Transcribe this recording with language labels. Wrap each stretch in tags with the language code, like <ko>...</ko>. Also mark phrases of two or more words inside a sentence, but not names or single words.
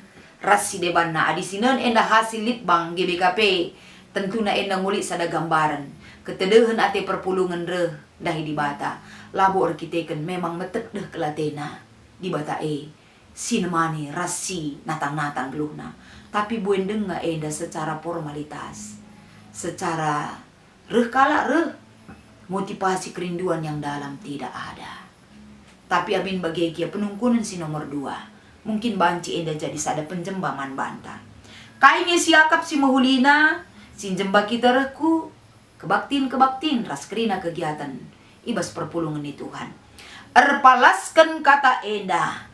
<btx>Rasi deba na adisinan enda hasil lid bang GBKP. Tentuna enda ngulik sada gambaran. Ketedehan ate perpulungan dahi di bata. Labo arkiteken memang metedeh kelatena. Di bata sinemani rasi natang-natang geluhna. Tapi buendeng nga enda secara formalitas.</btx> <id>Secara motivasi kerinduan yang dalam tidak ada.</id> <btx>Tapi abin bagegia penungkunan si nomor 2. Mungkin banci enda jadi sada penjembaman banta. Kayaknya siakap si mahulina. Sinjemba kita kebaktin ras kerina kegiatan. Ibas perpulungan ni Tuhan. Erpalaskan kata enda.</btx>